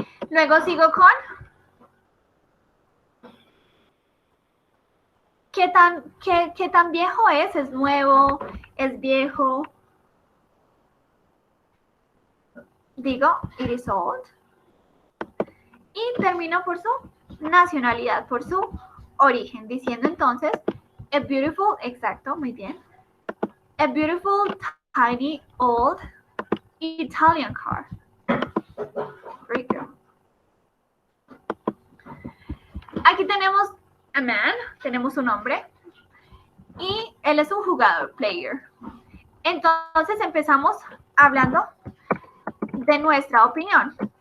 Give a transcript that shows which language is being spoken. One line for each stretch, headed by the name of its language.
Spanish: Luego sigo con ¿qué tan viejo es? ¿Es nuevo? ¿Es viejo? Digo,
English: it is old.
Spanish: Y termino por su nacionalidad, por su origen, diciendo entonces,
English: a beautiful,
Spanish: exacto, muy bien.
English: A beautiful, tiny, old, Italian car. Great girl.
Spanish: Aquí tenemos
English: a man,
Spanish: tenemos un hombre, y él es un jugador,
English: player.
Spanish: Entonces empezamos hablando de nuestra opinión.